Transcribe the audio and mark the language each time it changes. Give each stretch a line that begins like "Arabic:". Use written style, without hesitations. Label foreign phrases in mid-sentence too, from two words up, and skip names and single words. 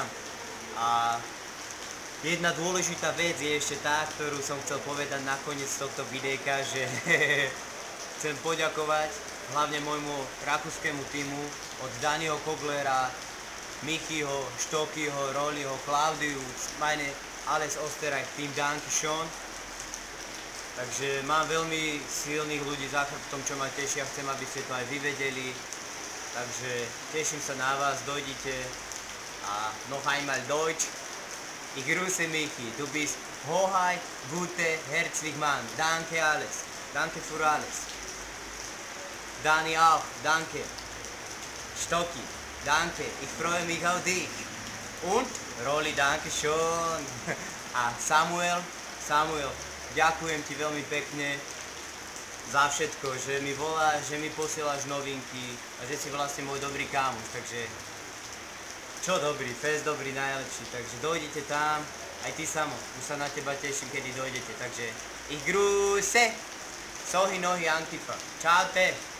Slovak: A jedna dôležitá vec je ešte tá, ktorú som chcel povedať nakoniec tohto videjka, že chcem poďakovať hlavne môjmu rakúskému týmu od Daniho Koglera, Michiho, Štokyho, Rolliho, Klaudiu,
German: meine alles Österreich, Team Dankeschön.
Slovak: Takže mám veľmi silných ľudí za chrbtom, čo ma tešia, chcem, aby ste to aj vy vedeli. Takže teším sa na vás, dojdite.
German: A noch einmal Deutsch. Ich grüße Michi. Du bist hohaj, gute, herzlich Mann. Danke alles. Danke für alles. Dani auch. Danke. Stocki. Danke. Ich freue mich auf dich. Und Rolli, danke schon.
Slovak: A Samuel. Ďakujem ti veľmi pekne za všetko, že mi voláš, že mi posielaš novinky a že si vlastne môj dobrý kámoš. Takže čo dobrý, fest dobrý, najlepší, takže dojdete tam, aj ty samo, už sa na teba teším, kedy dojdete, takže
German: ich grüße,
Slovak: sohy nohy Antifa, čaute.